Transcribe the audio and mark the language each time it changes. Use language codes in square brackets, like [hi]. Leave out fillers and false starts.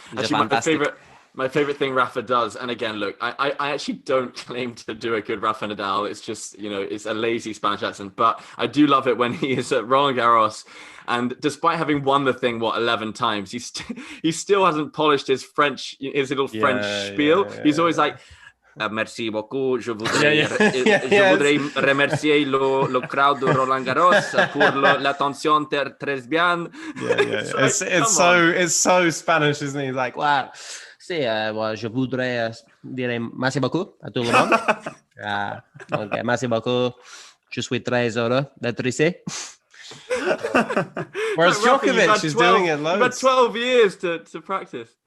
[en] Actually, my favorite thing Rafa does, and again, look, I actually don't claim to do a good Rafa Nadal. It's just, it's a lazy Spanish accent, but I do love it when he is at Roland Garros, and despite having won the thing 11 times, he still hasn't polished his little French spiel. He's always like, merci beaucoup. [fr] Je voudrais remercier le crowd de Roland Garros pour l'attention très bien. [en] It's so Spanish, isn't it? He's like, wow. [fr] Sí, je voudrais dire merci beaucoup à tout le monde. Donc, merci beaucoup. Je suis très heureux d'être ici. [en] Whereas Djokovic is doing it loads. You've had 12 years to practice.